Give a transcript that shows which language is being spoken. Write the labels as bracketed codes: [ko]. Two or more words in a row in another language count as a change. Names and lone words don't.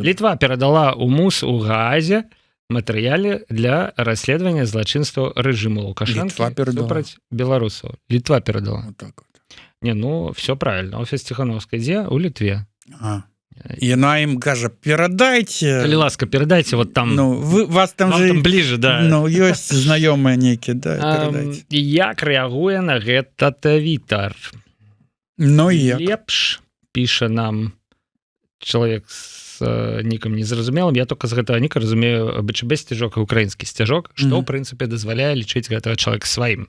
[be] Літва перадала ў МУС у Гаазе матэрыялы для расследавання злачынстваў рэжыму Лукашэнкі супраць беларусаў. Літва перадала. [ru] Вот так вот. Не, ну, все правильно. [be] Офіс Ціхановскай дзе? У Літве. Яна ім кажа, перадайце. Калі ласка, перадайце вот там. [ru] Ну, вас там же... там ближе, да. [be] Ну, ёсць знаёмыя нейкія, да, перадайце. Як рэагуе на гэта Твиттер? Ну, як? Лепш, піша нам чалавек з нікам незразумелым. Я только з гэтага ніка разумею БЧБ сцяжок і украінскі сцяжок, што, ў прынцыпе, дазваляе лічыць гэтага чалавека сваім.